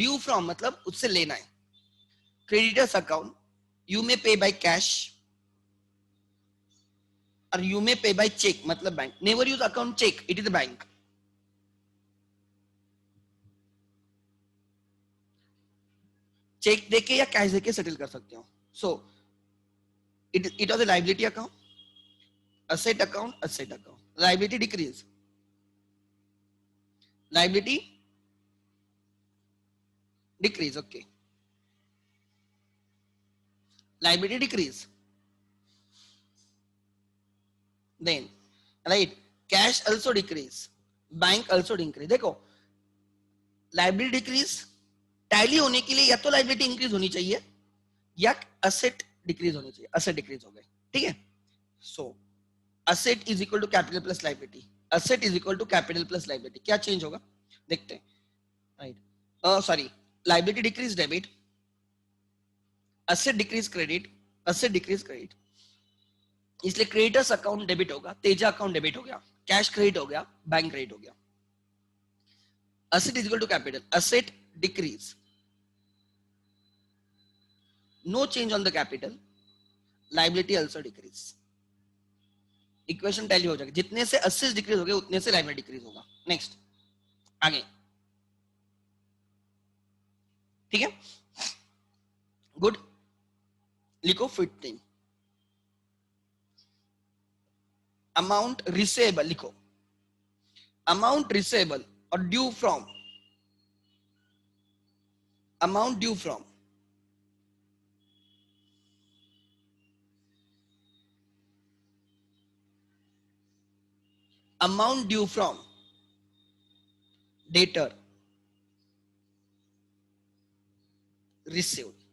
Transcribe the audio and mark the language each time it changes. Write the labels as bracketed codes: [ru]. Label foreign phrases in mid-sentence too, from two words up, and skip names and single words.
[en] Due from [hi] मतलब उससे लेना है। [en] Creditors account you may pay by cash और you may pay by cheque मतलब bank, never use account cheque, it is bank. [hi] चेक देके या कैश देके सेटल कर सकते हो। [en] So it was a liability account, asset account, liability decrease, liability decrease, okay, liability decrease, then right, cash also decrease, bank also decrease। [hi] देखो [en] liability decrease [hi] टैली होने के लिए या तो [en] liability increase [hi] होनी चाहिए या [en] asset decrease [hi] होनी चाहिए, [en] asset decrease [hi] हो गए, ठीक है। [en] so asset is equal to capital plus liability, asset is equal to capital plus liability, [hi] क्या चेंज होगा देखते हैं, राइट, सॉरी, [en] liability decrease debit, asset decrease credit, asset decrease credit, [hi] इसलिए [en] creditors account debit [hi] होगा, तेजा [en] account debit [hi] हो गया, [en] cash credit [hi] हो गया, [en] bank credit [hi] हो गया। [en] asset is equal to capital, asset decrease, no change on the capital, liability also decrease, equation tally [hi] हो जाएगा, जितने से [en] assets decrease [hi] हो गए उतने से [en] liability decrease [hi] होगा। नेक्स्ट आगे, ठीक है, गुड, लिखो 15 [en] Amount receivable, लिखो amount receivable और due from, amount due from, amount due from debtor received।